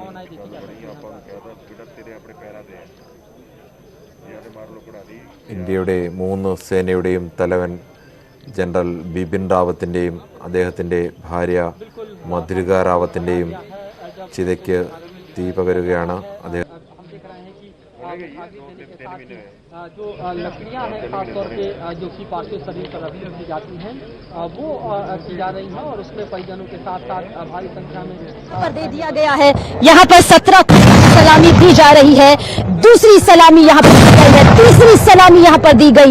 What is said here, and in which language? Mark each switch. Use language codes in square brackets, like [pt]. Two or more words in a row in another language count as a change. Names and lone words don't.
[ml] ഇന്ത്യയുടെ 3 സേനയുടെയും തലവൻ ജനറൽ ബിപിൻ റാവത്തിൻ്റെയും അദ്ദേഹത്തിൻ്റെ ഭാര്യ മധുലിക റാവത്തിൻ്റെയും ചിതയ്ക്ക് തീ പകരുകയാണ്. അദ്ദേഹം [hi] जो लकड़ियां हैं खासतौर पे जो कि पार्थिव शरीर पर रखी की जाती हैं वो की जा रही हैं और उसमें परिजनों के साथ साथ भारी संख्या में पर दे दिया गया है। यहाँ पर 17 सलामी दी जा रही है, दूसरी सलामी यहाँ पर दी गई है, तीसरी सलामी यहाँ पर दी गई है।